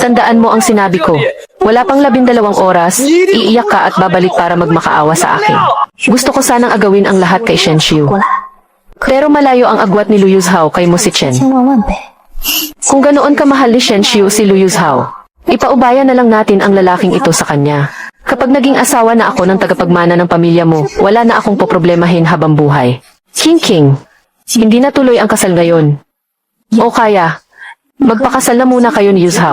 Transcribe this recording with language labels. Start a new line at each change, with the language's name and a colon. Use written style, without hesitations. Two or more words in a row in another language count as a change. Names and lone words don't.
Filipino: Tandaan mo ang sinabi ko. Wala pang 12 oras, iiyak ka at babalik para magmakaawa sa akin. Gusto ko sanang agawin ang lahat kay Shen Xiu.
Chinese: 过来，
Filipino: Pero malayo ang agwat ni Lu Yuzhao kay Mo Si Chen.
Chinese: 千万万倍。
Filipino: Kung ganoon kamahal ni Shen Xiu si Lu Yuzhao, ipaubaya na lang natin ang lalaking ito sa kanya. Kapag naging asawa na ako ng tagapagmana ng pamilya mo, wala na akong poproblemahin habang buhay. King, hindi na tuloy ang kasal ngayon. O kaya, magpakasal na muna kayo ni Yuzhao.